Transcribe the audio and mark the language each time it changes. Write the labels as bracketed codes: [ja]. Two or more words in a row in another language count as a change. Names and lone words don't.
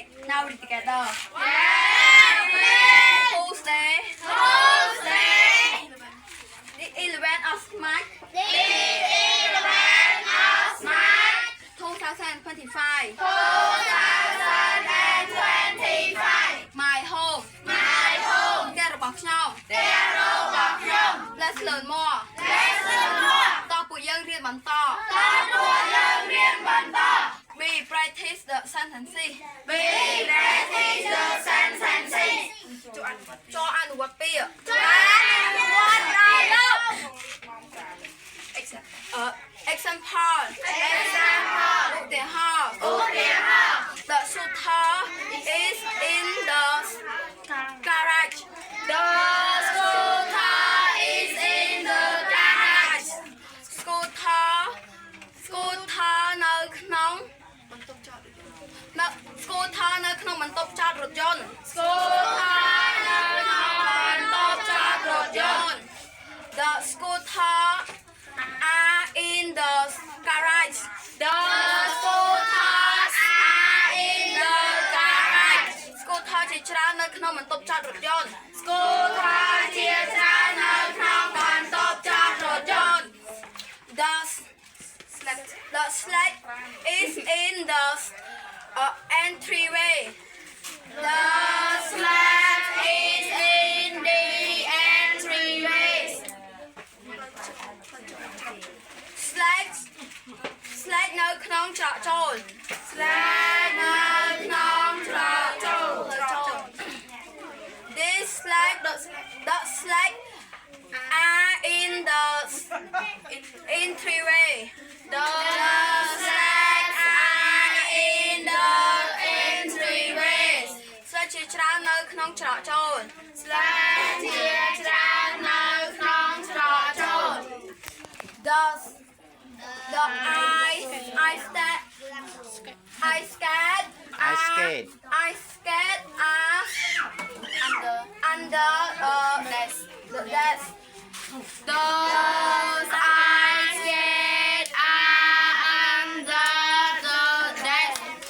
[en] Now we're together. Tuesday. The 11th of March. 2025. My home. [km] ផ្ទះរបស់ខ្ញុំ [en] Let's learn more [km] តោះពួកយើងរៀនបន្ត [en] We practice the sentences [km] ចូលអនុវត្តពាក្យ [en] Example ឧទាហរណ៍ The shooter is in the garage. The scooter is in the garage. [km] Scooter នៅក្នុងបន្ទប់ចតរថយន្ត Scooter នៅក្នុងបន្ទប់ចតរថយន្ត [en] The scooter are in the garage. The scooters are in the garage. [km] Scooter ជាច្រើននៅក្នុងបន្ទប់ចតរថយន្ត Scooter ជាច្រើននៅក្នុងបន្ទប់ចតរថយន្ត [en] The sled is in the entryway. The sled is in the entryway. Sled [km] នៅក្នុងច្រកចូល [en] This sled the sled are in the entryway. The sled are in the entryway. [km] Sled ជាច្រើននៅក្នុងច្រកចូល Sled ជាច្រើននៅក្នុងច្រកចូល [en] The I skate are under the desk. Those I skate are under the desk.